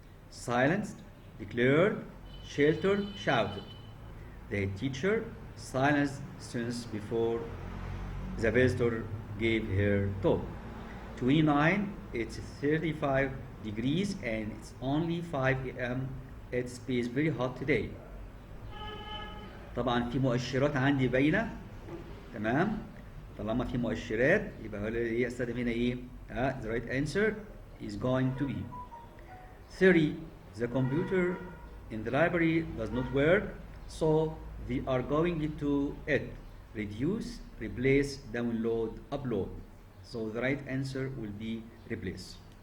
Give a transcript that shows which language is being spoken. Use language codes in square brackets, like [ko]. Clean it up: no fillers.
[en] Silenced, declared, sheltered, shouted. The head teacher silenced students before the visitor gave her talk. 29, it's 35 degrees and it's only 5 a.m. It's very hot today. [ar] طبعا في مؤشرات عندي باينه. تمام. طالما في مؤشرات يبقى هو ايه استخدم هنا ايه؟ [en] The right answer is going to be 30. The computer in the library does not work, so they are going to it. Reduce, replace, download, upload. So the right answer will be replace.